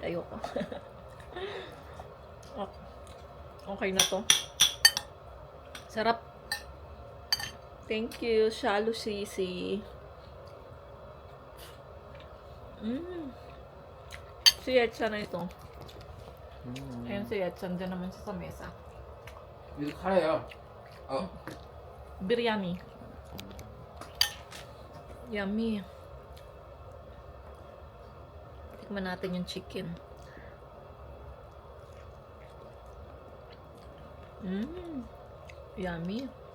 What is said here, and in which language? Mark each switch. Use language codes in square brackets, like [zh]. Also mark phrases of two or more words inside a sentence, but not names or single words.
[tl] Ayoko. Okay na to. Sarap. [en] Thank you, Shalu Sisi. [tl] Si Yetsan na ito. Ayun si Yetsan. Diyan naman siya sa mesa. [ko] 이거 카레야. [tl] Biryani. Yummy. Tikman natin yung chicken. Yummy.